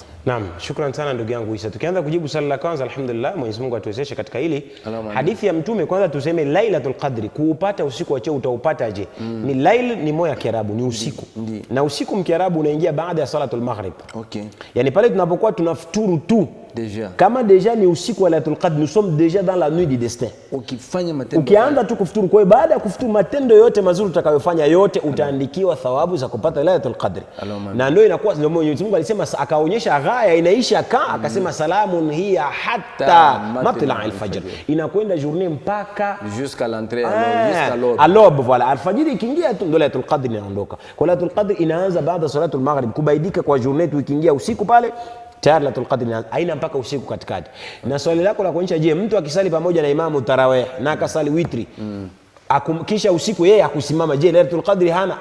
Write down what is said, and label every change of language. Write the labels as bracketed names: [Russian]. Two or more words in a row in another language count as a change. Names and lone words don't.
[Swahili] Naam, shukrani sana ndugu yangu Isa. Tukianza kujibu swali la kwanza, alhamdulillah, Mwenyezi Mungu atuwezeshe katika hili. Hadithi ya Mtume, kwanza tuseme Lailatul Qadr kuupata usiku wa cheo utaupataje? Ni lail ni moya Kiarabu, ni usiku. Na usiku mkiarabu unaingia baada ya [Arabic] صلاة المغرب. [Swahili] Okay. Yani pale tunapokuwa tunafuturu tu déjà, kama deja ni usiku wa Lailatul Qadr, [French] nous sommes déjà dans la nuit du destin. [Swahili] Ukifanya matendo, ukianza tu kufuturu, kwa baada ya kufuturu matendo yote mazuri utakayofanya yote utaandikiwa thawabu za kupata Lailatul Qadr. Na ndio inakuwa ndio Mwenyezi Mungu alisema, akaonyesha ghaya inaisha akasema [Arabic] سلام هي حتى مطلع الفجر, [Swahili] inakwenda journée mpaka [French] jusqu'à l'entrée jusqu'à l'aube. L'aube, voilà, [Swahili] alfajiri ikiingia tu ndio Lailatul Qadr inaondoka. Kwa Lailatul Qadr inaanza baada [Arabic] صلاة المغرب, [Swahili] kubaidika kwa journée tu ikiingia usiku pale tayari Lailatul Qadr haina mpaka usiku katikati. Na swali lako la kuonyesha, je, mtu akisali pamoja na imamu tarawih na akasali witri kisha usiku yeye akusimama, je, Lailatul Qadr hana?